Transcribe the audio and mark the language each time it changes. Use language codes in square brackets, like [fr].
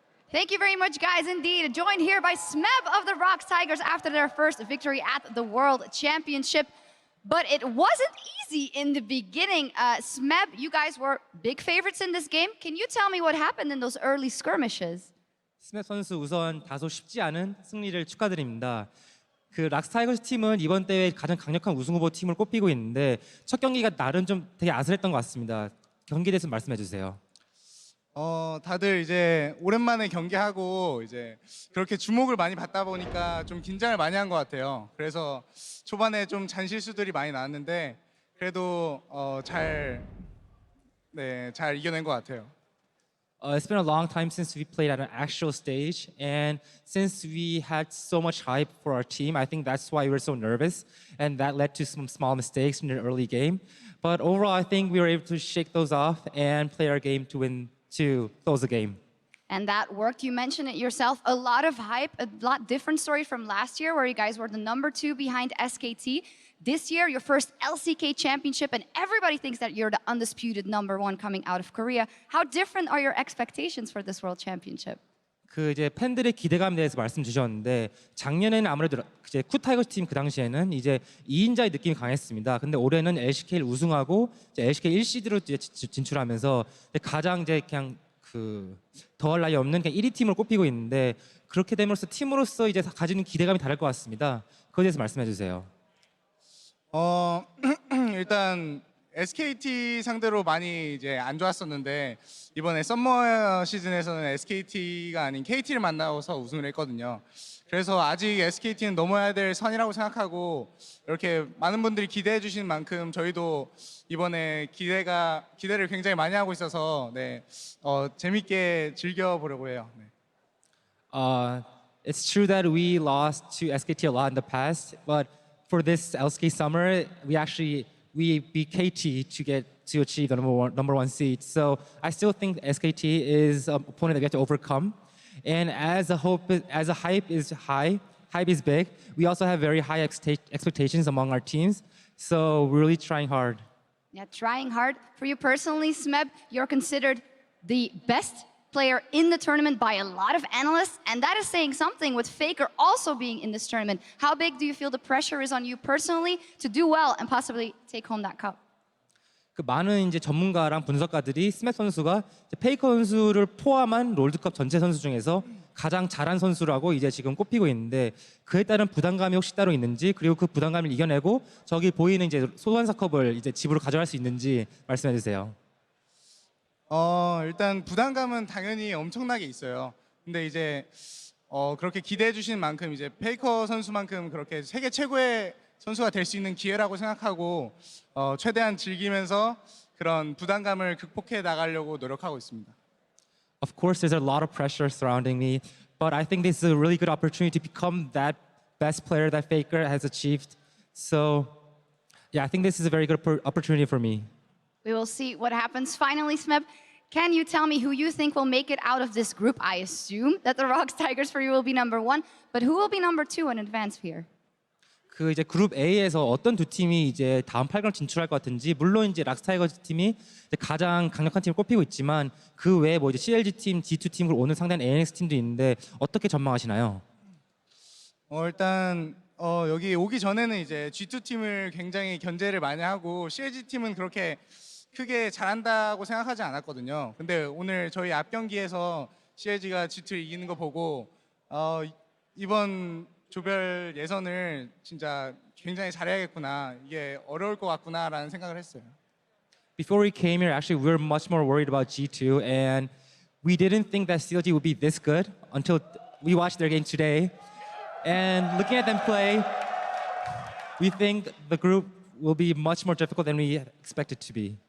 [en] Thank you very much, guys, indeed. Joined here by Smeb of the ROX Tigers after their first victory at the World Championship. But it wasn't easy in the beginning. Smeb, you guys were big favorites in this game. Can you tell me what happened in those early skirmishes? [ko] 스맵 선수 우선 다소 쉽지 않은 승리를 축하드립니다. 그 락스타이거스 팀은 이번 대회 가장 강력한 우승 후보 팀을 꼽히고 있는데 첫 경기가 나름 좀 되게 아슬했던 것 같습니다. 경기에 대해서 말씀해 주세요. 다들 이제 오랜만에 경기하고 이제 그렇게 주목을 많이 받다 보니까 좀 긴장을 많이 한 것 같아요. 그래서 초반에 좀 잔실수들이 많이 나왔는데 그래도 잘 이겨낸 것 같아요. [en] It's been a long time since we played at an actual stage, and since we had so much hype for our team, I think that's why we were so nervous, and that led to some small mistakes in the early game. But overall, I think we were able to shake those off and play our game to close the game. And that worked. You mentioned it yourself. A lot of hype, a lot different story from last year, where you guys were the #2 behind SKT. This year, your first LCK championship, and everybody thinks that you're the undisputed #1 coming out of Korea. How different are your expectations for this World Championship? [ko] 그 이제 팬들의 기대감에 대해서 말씀 주셨는데 작년에는 아무래도 이제 쿠타이거스 팀 그 당시에는 이제 2인자의 느낌이 강했습니다. 근데 올해는 LCK를 우승하고 이제 LCK 1시드로 진출하면서 가장 이제 그냥 그 더할 나위 없는 그냥 1위 팀을 꼽히고 있는데 그렇게 됨으로써 팀으로서 이제 가지는 기대감이 다를 것 같습니다. 그거에 대해서 말씀해 주세요. 일단 SKT 상대로 많이 이제 안 좋았었는데 이번에 썸머 시즌에서는 SKT가 아닌 KT를 만나서 우승을 했거든요. 그래서 아직 SKT는 넘어야 될 선이라고 생각하고 이렇게 많은 분들이 기대해 주신 만큼 저희도 이번에 기대를 굉장히 많이 하고 있어서 재밌게 즐겨 보려고 해요. [en] It's true that we lost to SKT a lot in the past, but for this LCK summer, we beat KT to achieve the number one seed. So I still think SKT is an opponent that we have to overcome. And as the hype is high, hype is big, we also have very high expectations among our teams. So we're really trying hard. Yeah, trying hard. For you personally, Smeb, you're considered the best player in the tournament by a lot of analysts, and that is saying something with FLICKR also being in this tournament. How big do you feel the pressure is on you personally to do well and possibly take home that cup? [ko] 그 많은 이제 전문가랑 분석가들이 스맵 선수가 이제 페이커 선수를 포함한 롤드컵 전체 선수 중에서 가장 잘한 선수라고 이제 지금 꼽히고 있는데 그에 따른 부담감이 혹시 따로 있는지 그리고 그 부담감을 이겨내고 저기 보이는 이제 소환사컵을 이제 집으로 가져갈 수 있는지 말씀해 주세요. 일단 부담감은 당연히 엄청나게 있어요. 근데 이제 그렇게 기대해 주시는 만큼 이제 페이커 선수만큼 그렇게 세계 최고의 선수가 될 수 있는 기회라고 생각하고 최대한 즐기면서 그런 부담감을 극복해 나가려고 노력하고 있습니다. [en] Of course, there's a lot of pressure surrounding me, but I think this is a really good opportunity to become that best player that FLICKR has achieved. So, yeah, I think this is a very good opportunity for me. We will see what happens. Finally, Smeb, can you tell me who you think will make it out of this group? I assume that the ROX Tigers for you will be number 1, but who will be number 2 and advance here? [ko] 그 이제 그룹 A에서 어떤 두 팀이 이제 다음 8강 진출할 것 같은지 물론 이제 락스 타이거즈 팀이 이제 가장 강력한 팀을 꼽히고 있지만 그 외에 뭐 이제 CLG 팀, G2 팀을 오늘 상대하는 ANX 팀도 있는데 어떻게 전망하시나요? 일단 여기 오기 전에는 이제 G2 팀을 굉장히 견제를 많이 하고 CLG 팀은 그렇게 크게 잘한다고 생각하지 않았거든요. 근데 오늘 저희 앞 경기에서 CLG가 G2를 이기는 거 보고 이번 조별 예선을 진짜 굉장히 잘해야겠구나. 이게 어려울 것 같구나라는 생각을 했어요. [en] Before we came here, actually, we were much more worried about G2, and we didn't think that CLG would be this good until we watched their game today. And looking at them play, we think the group will be much more difficult than we expected to be.